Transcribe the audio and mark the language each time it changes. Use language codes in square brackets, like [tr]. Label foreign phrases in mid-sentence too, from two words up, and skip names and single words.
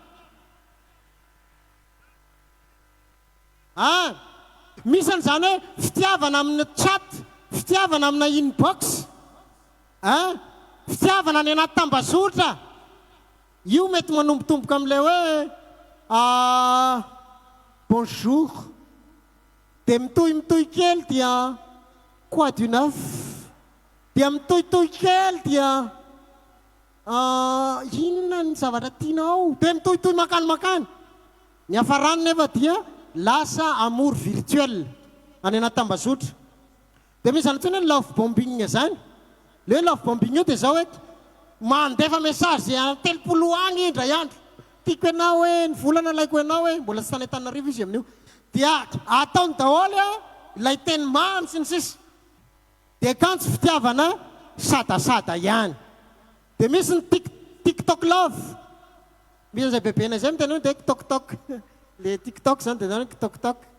[mg] Misy an'izany hoe fitiavana amin'ny chat, fitiavana amina inbox, fitiavana ny anaty tambazotra. Io mety manombotomboka amin'ilay hoe bonjour. Dia mitohy kely dia [fr] quoi du neuf. [mg] Dia mitohitohy kely dia inona ny zavatra tianao. Dia mitohitohy makany. Ny hafarany nefa dia lasa [fr] amour virtuel [mg] any anaty tambazotra. Dia misy zany tsony hoe [en] love bombing [mg] zany. Le [en] love bombing [mg] io dia zao hoe mandefa message telopolo agny indray andro tiako ianao hoe ny volana laiko ianao hoe mbola tsy tany Antananarivo izy amin'io dia ataony daholo ilay teny mamy sy ny sisa dia kantsy fitiavana sadasada ihany dia misy ny [en] tiktok love [mg] misy zay bebena zay miteny hoe dia toktok le tiktok zany dia zany toktok